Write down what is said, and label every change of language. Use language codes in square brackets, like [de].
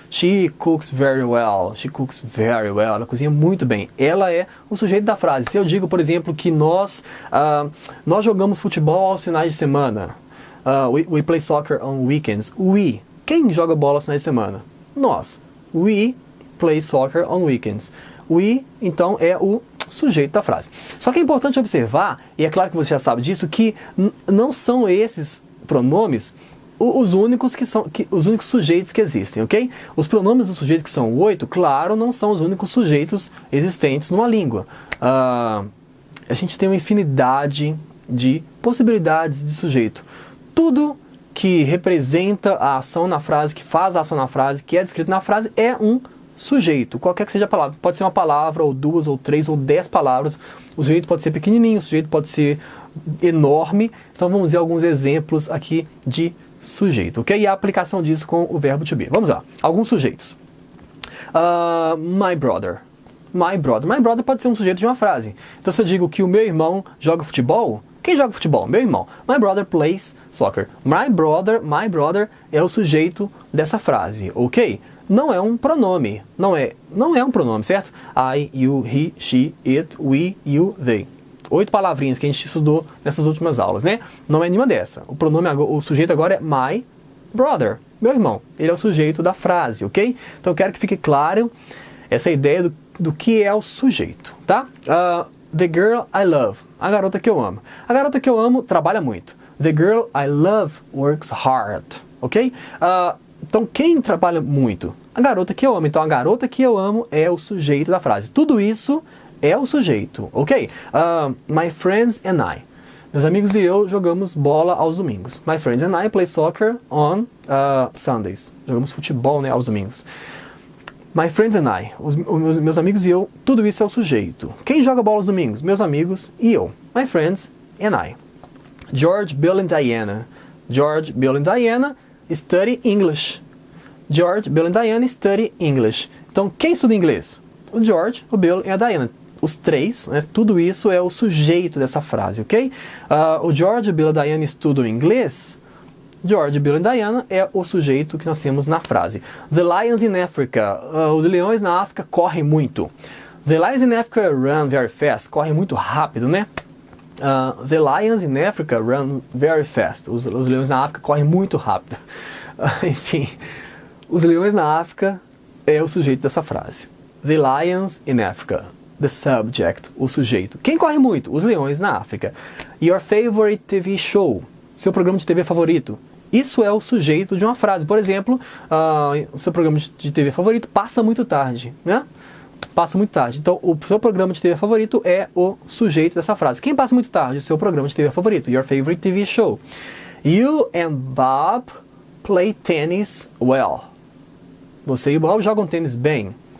[en] She cooks very well. She cooks very well. [pt] Ela cozinha muito bem. Ela é o sujeito da frase. Se eu digo, por exemplo, que nós jogamos futebol aos finais de semana, [en] we play soccer on weekends. [pt] We. Quem joga bola aos finais de semana? Nós. [en] We play soccer on weekends. [pt] We, então, é o sujeito da frase. Só que é importante observar, e é claro que você já sabe disso, que não são esses pronomes os únicos sujeitos que existem, ok? Os pronomes do sujeito, que são 8, claro, não são os únicos sujeitos existentes numa língua. A gente tem uma infinidade de possibilidades de sujeito. Tudo que representa a ação na frase, que faz a ação na frase, que é descrito na frase, é um sujeito, qualquer que seja a palavra. Pode ser uma palavra, ou 2, ou 3, ou 10 palavras. O sujeito pode ser pequenininho, o sujeito pode ser enorme. Então vamos ver alguns exemplos aqui de sujeito, ok? E a aplicação disso com o verbo to be. Vamos lá. Alguns sujeitos. [en] My brother. My brother. My brother [pt] pode ser um sujeito de uma frase. Então se eu digo que o meu irmão joga futebol, quem joga futebol? Meu irmão. [en] My brother plays soccer. My brother [pt] é o sujeito dessa frase, ok? Não é um pronome. Não é um pronome, certo? [en] I, you, he, she, it, we, you, they. [pt] 8 palavrinhas que a gente estudou nessas últimas aulas, né? Não é nenhuma dessa. O sujeito agora é [en] my brother, [pt] meu irmão. Ele é o sujeito da frase, ok? Então eu quero que fique claro essa ideia do que é o sujeito, tá? [en] The girl I love, [pt] a garota que eu amo. A garota que eu amo trabalha muito. [en] The girl I love works hard, [pt] ok? Então quem trabalha muito? A garota que eu amo. Então a garota que eu amo é o sujeito da frase. Tudo isso é o sujeito, ok? [en] My friends and I. [pt] Meus amigos e eu jogamos bola aos domingos. [en] My friends and I play soccer on Sundays. [pt] Jogamos futebol, né, aos domingos. [en] My friends and I. [pt] Meus amigos e eu, tudo isso é o sujeito. Quem joga bola aos domingos? Meus amigos e eu. [en] My friends and I. [pt] George, Bill and Diana. [en] George, Bill and Diana study English. George, Bill and Diana study English. [pt] Então, quem estuda inglês? O George, o Bill e a Diana. Os três, né, tudo isso é o sujeito dessa frase, ok? O George, o Bill e a Diana estudam inglês. George, Bill e Diana é o sujeito que nós temos na frase. [en] The lions in Africa. [pt] Os leões na África correm muito. [en] The lions in Africa run very fast. [pt] Correm muito rápido, né? [en] The lions in Africa run very fast. [pt] Os leões na África correm muito rápido. Enfim, os leões na África é o sujeito dessa frase. [en] The lions in Africa. The subject, [pt] o sujeito. Quem corre muito? Os leões na África. [en] Your favorite TV show. [pt] Seu programa de TV favorito. Isso é o sujeito de uma frase. Por exemplo, o seu programa de TV favorito passa muito tarde, né? Passa muito tarde. Então, o seu programa de TV favorito é o sujeito dessa frase. Quem passa muito tarde? O seu programa de TV favorito. [en] Your favorite TV show. You and Bob play tennis well. [pt] Você e o Bob jogam tênis bem.